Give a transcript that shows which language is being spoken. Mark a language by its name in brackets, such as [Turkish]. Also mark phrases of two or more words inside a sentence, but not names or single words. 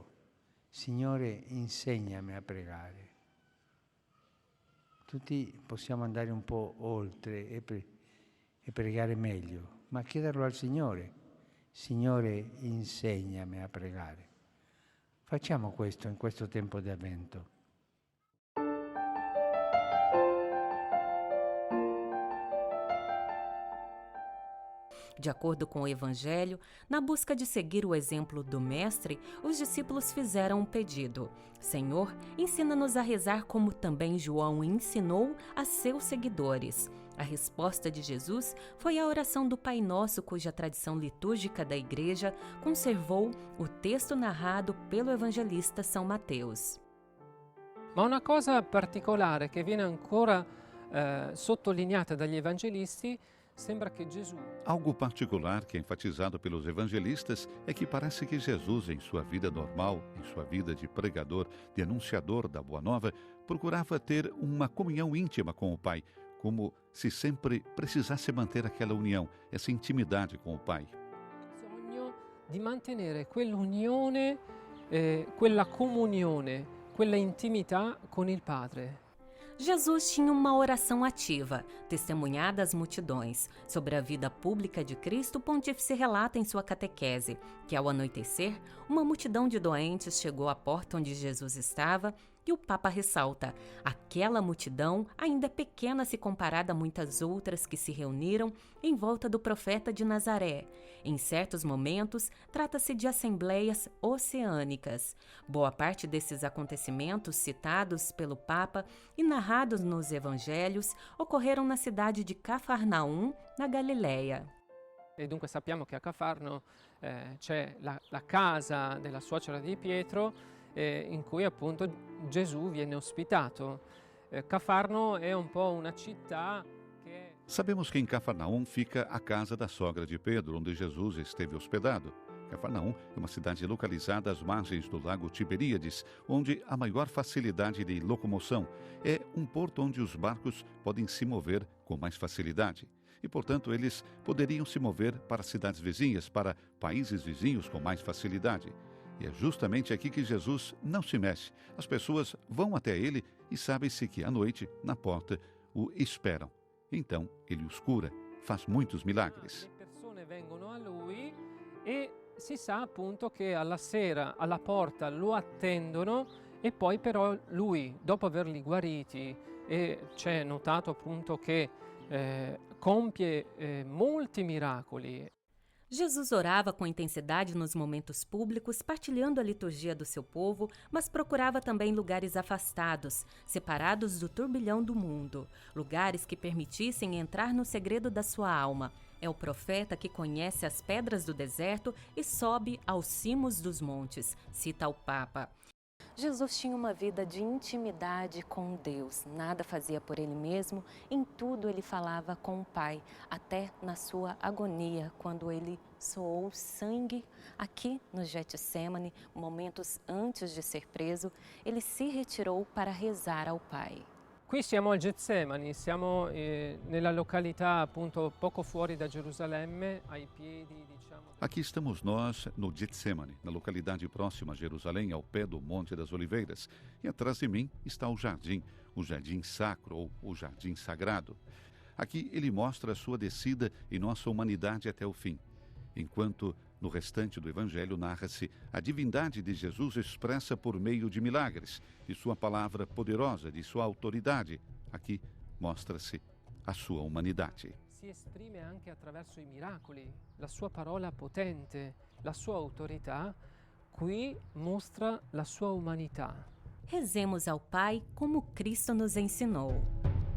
[Italian] Signore, insegnami a pregare. Tutti possiamo andare un po' oltre e pregare meglio, ma chiederlo al Signore. Signore, insegnami a pregare. Facciamo questo in questo tempo di Avvento. [Portuguese] De acordo com o Evangelho, na busca de seguir o exemplo do Mestre, os discípulos fizeram um pedido: Senhor, ensina-nos a rezar como também João ensinou a seus seguidores. A resposta de Jesus foi a oração do Pai Nosso, cuja tradição litúrgica da Igreja conservou o texto narrado pelo evangelista São Mateus. [Italian] Ma una cosa particolare che viene ancora sottolineata dagli evangelisti sembra che Gesù. [Portuguese] Algo particular que é enfatizado pelos evangelistas é que parece que Jesus, em sua vida normal, em sua vida de pregador, de anunciador da Boa Nova, procurava ter uma comunhão íntima com o Pai, como se sempre precisasse manter aquela união, essa intimidade com o Pai. [Italian] Bisogno di mantenere quell'unione, quella comunione, quella intimità con il Padre. [Portuguese] Jesus tinha uma oração ativa, testemunhada às multidões. Sobre a vida pública de Cristo, o pontífice relata em sua catequese que, ao anoitecer, uma multidão de doentes chegou à porta onde Jesus estava e o Papa ressalta: aquela multidão ainda é pequena se comparada a muitas outras que se reuniram em volta do profeta de Nazaré. Em certos momentos, trata-se de assembleias oceânicas. Boa parte desses acontecimentos citados pelo Papa e narrados nos evangelhos ocorreram na cidade de Cafarnaum, na Galileia. [Italian] E dunque sappiamo che a Cafarno c'è la casa della suocera di Pietro in cui appunto Gesù viene ospitato. Cafarno è un po' una città che... [Portuguese] Sabemos que em Cafarnaum fica a casa da sogra de Pedro, onde Jesus esteve hospedado. Cafarnaum é uma cidade localizada às margens do lago Tiberíades, onde há maior facilidade de locomoção. É um porto onde os barcos podem se mover com mais facilidade. E, portanto, eles poderiam se mover para cidades vizinhas, para países vizinhos com mais facilidade. E é justamente aqui que Jesus não se mexe. As pessoas vão até ele e sabe-se que à noite, na porta, o esperam. Então, ele os cura, faz muitos milagres. [Italian] Le persone vengono a lui e si sa appunto che alla sera alla porta lo attendono e poi però lui, dopo averli guariti, e c'è notato appunto che compie molti miracoli. [Portuguese] Jesus orava com intensidade nos momentos públicos, partilhando a liturgia do seu povo, mas procurava também lugares afastados, separados do turbilhão do mundo, lugares que permitissem entrar no segredo da sua alma. É o profeta que conhece as pedras do deserto e sobe aos cimos dos montes, cita o Papa. Jesus tinha uma vida de intimidade com Deus, nada fazia por ele mesmo, em tudo ele falava com o Pai, até na sua agonia, quando ele soou sangue aqui no Getsemane, momentos antes de ser preso, ele se retirou para rezar ao Pai. [Italian] Qui siamo al Getsemani, siamo nella località appunto poco fuori da Gerusalemme, ai piedi, diciamo. [Portuguese] Aqui estamos nós no Getsemane, na localidade próxima a Jerusalém, ao pé do Monte das Oliveiras. E atrás de mim está o jardim sacro ou o jardim sagrado. Aqui ele mostra a sua descida em nossa humanidade até o fim. Enquanto no restante do Evangelho narra-se a divindade de Jesus expressa por meio de milagres, de sua palavra poderosa, de sua autoridade. Aqui mostra-se a sua humanidade. [Italian] Si esprime anche attraverso i miracoli, la sua parola potente, la sua autorità, qui mostra la sua umanità. [Portuguese] Rezemos ao Pai como Cristo nos ensinou.